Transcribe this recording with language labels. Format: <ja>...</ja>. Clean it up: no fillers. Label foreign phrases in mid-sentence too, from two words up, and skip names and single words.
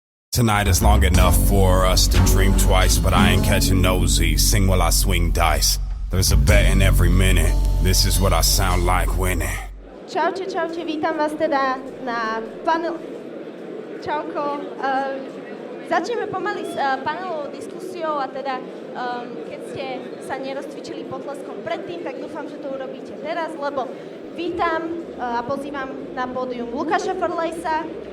<en>Tonight is long enough for us to dream twice, but I ain't catching nosy. Sing while I swing dice. There's a bet in every minute. This is what I sound like winning.</en> <sk>Čaute, vítam vás teda na panel... Čauko. Začneme pomaly s panelovou diskusiou a teda keď ste sa nerozcvičili potleskom predtým, tak dúfam, že to urobíte teraz, lebo vítam a pozývam na pódium Lukáša Forlejsa.</sk>